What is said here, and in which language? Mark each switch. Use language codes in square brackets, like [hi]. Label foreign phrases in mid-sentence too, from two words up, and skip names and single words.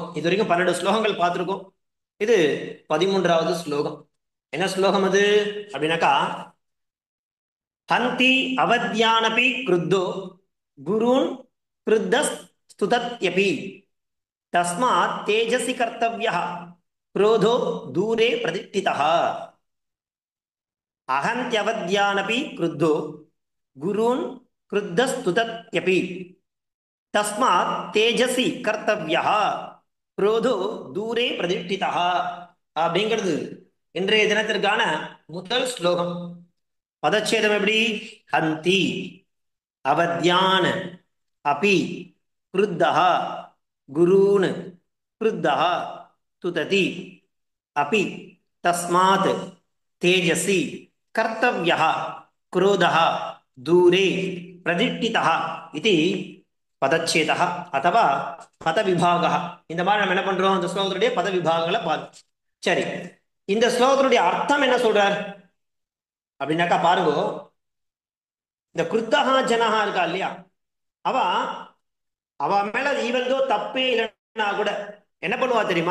[ta] இது வரைக்கும் 12 ஸ்லோகங்கள் பார்த்திருக்கோம். இது 13வது ஸ்லோகம். என்ன ஸ்லோகம் அது அப்படின்னாக்கா, [sa] हन्ति अवद्यानपि क्रुद्धो गुरून् क्रुद्धस् स्तुवत्यपि तस्मात् तेजसि कर्तव्यः क्रोधो दूरे प्रतिष्ठितः. अहन्त्यवद्यानपि क्रुद्धो गुरून् क्रुद्धस्तुतत्यपि तस्मात् तेजसी कर्तव्यः क्रोधो दूरे प्रतिष्ठितः [ta] அப்படிங்கிறது இன்றைய தினத்திற்கான முதல் ஸ்லோகம். பதச்சேதம் எப்படி? [sa] हन्ति अवद्यान अपि क्रुद्धः गुरून् क्रुद्धः तुदति अपि तस्मात् तेजसि कर्तव्यः क्रोधः दूरे प्रतिष्ठितः इति पदच्छेदः अथवा पदविभागः. [ta] இந்த மாதிரி நம்ம என்ன பண்றோம்? இந்த ஸ்லோகத்துடைய பதவிபாகங்களை பார்த்து. சரி, இந்த ஸ்லோகத்துடைய அர்த்தம் என்ன சொல்றார் அப்படின்னாக்கா பாருங்க, இந்த [sa] क्रुद्धाः जनाः [ta] இருக்கா இல்லையா, அவ மேல ஈவந்தோ தப்பே இல்லைன்னா கூட என்ன பண்ணுவா தெரியுமா?